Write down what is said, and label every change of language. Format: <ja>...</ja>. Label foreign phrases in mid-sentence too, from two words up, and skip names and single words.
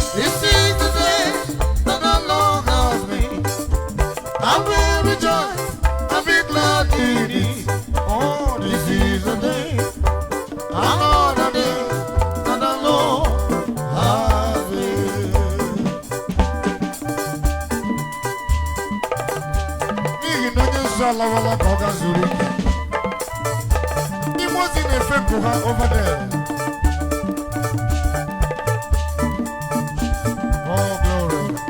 <en>This is the day that the Lord has made. I will rejoice and be glad in it. Oh, this is the day, another day that the Lord has made.</en> <ig>N'ihi na onye nsọ alawala ka ọ ga zuru ike. Ndị mmụọ ozi na-efe nkụ ha</ig> <en>over there. Oh, glory.</en>